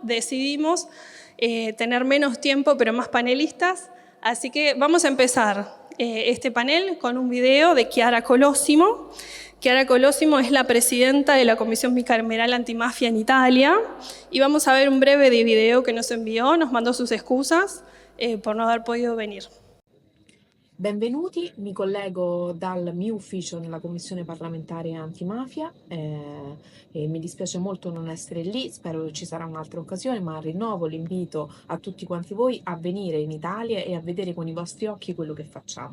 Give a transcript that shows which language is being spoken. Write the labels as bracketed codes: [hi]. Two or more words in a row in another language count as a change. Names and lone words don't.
[es] Decidimos tener menos tiempo pero más panelistas, así que vamos a empezar este panel con un video de Chiara Colosimo. Chiara Colosimo es la presidenta de la Comisión Bicameral Antimafia en Italia y vamos a ver un breve video que nos envió, nos mandó sus excusas por no haber podido venir. [it] Benvenuti, mi collego dal mio ufficio nella Commissione parlamentare antimafia e mi dispiace molto non essere lì, spero che ci sarà un'altra occasione, ma rinnovo l'invito a tutti quanti voi a venire in Italia e a vedere con i vostri occhi quello che facciamo.